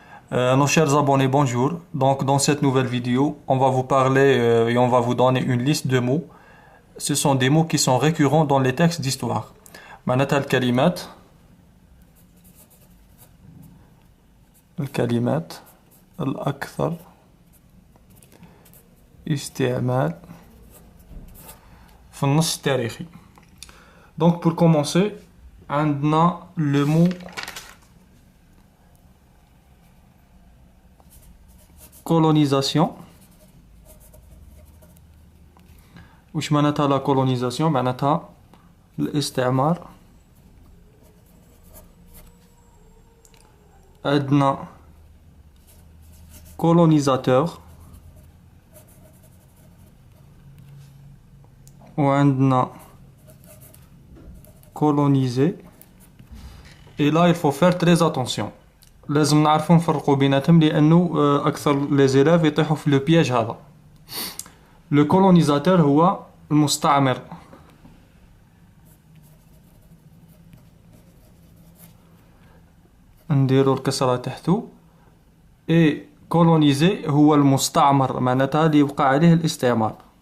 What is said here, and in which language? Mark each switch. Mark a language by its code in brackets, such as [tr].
[fr] Nos chers abonnés, bonjour. Donc, dans cette nouvelle vidéo, on va vous parler et on va vous donner une liste de mots. Ce sont des mots qui sont récurrents dans les textes d'histoire. [ar] معناتها الكلمات الأكثر استعمال في النص التاريخي. [fr] Donc, pour commencer, [ar] عندنا [fr] le mot colonisation. [ar] وش معناتها la colonisation؟ معناتها الاستعمار. عندنا colonisateur وعندنا colonisé. [fr] Et là il faut faire très attention. [ar] لازم نعرفوا نفرقوا بيناتهم لأنه أكثر [fr] les élèves [ar] يطيحوا في [fr] le piège [ar] هذا. [fr] Le colonisateur [ar] هو المستعمر. نديرو الكسرة تحتو. [fr] et colonisé [ar] هو المستعمر معناتها اللي يبقى عليه الاستعمار.